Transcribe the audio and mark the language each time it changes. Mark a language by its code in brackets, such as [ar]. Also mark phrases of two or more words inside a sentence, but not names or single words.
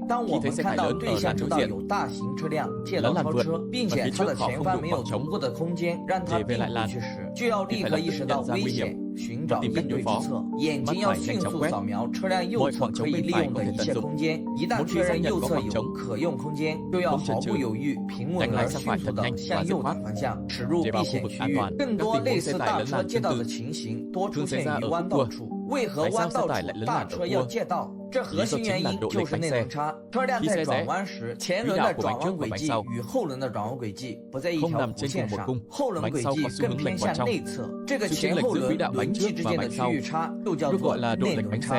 [zh] 當我們看到對向車道有大型車輛借道超車，並且它的前方沒有足夠的空間讓它並過去時，就要立刻意識到危險，尋找應對之策。眼睛要迅速掃描車輛右側可以利用的一切空間，一旦確認右側有可用空間，就要毫不猶豫、平穩而迅速地向右打方向駛入避險區域。更多類似大車借道的情形多出現於彎道處。為何彎道處大車要借道？这核心原因就是内轮差。车辆在转弯时，前轮的转弯轨迹与后轮的转弯轨迹不在一条弧线上，后轮轨迹更偏向内侧。这个前后轮轮迹之间的区域差就叫做内轮差。